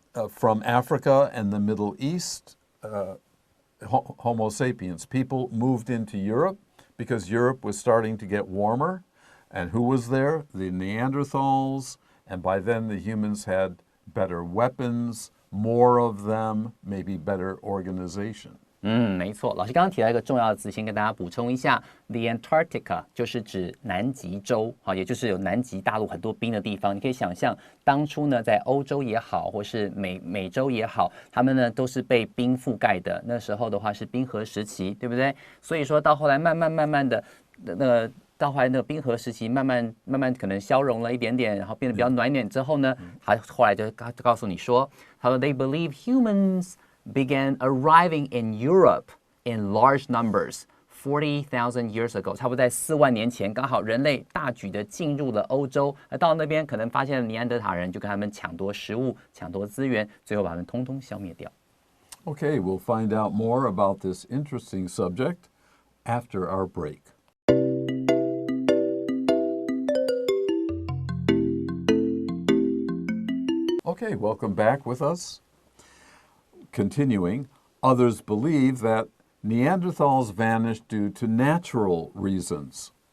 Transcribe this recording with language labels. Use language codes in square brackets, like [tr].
[en] From Africa and the Middle East, Homo sapiens, people moved into Europe because Europe was starting to get warmer. And who was there? The Neanderthals. And by then the humans had better weapons, more of them, maybe better organization. [zh] 没错，老师刚刚提到一个重要的字，先跟大家补充一下 ，the Antarctica 就是指南极洲，好，也就是有南极大陆很多冰的地方。你可以想象，当初呢，在欧洲也好，或是美洲也好，他们呢都是被冰覆盖的。那时候的话是冰河时期，对不对？所以说到后来慢慢的，到后来那个冰河时期慢慢可能消融了一点点，然后变得比较暖一点之后呢，他后来就告诉你说，他说 [en] They believe humans began arriving in Europe in large numbers.40,000 years ago， [zh] 差不多在4万年前，刚好人类大举的进入了欧洲，而到那边可能发现了尼安德塔人，就跟他们抢夺食物、抢夺资源，最后把他们通通消灭掉。 [en] Okay, we'll find out more about this interesting subject after our break. Okay, welcome back with us. Continuing, others believe that Neanderthals vanished due to natural reasons.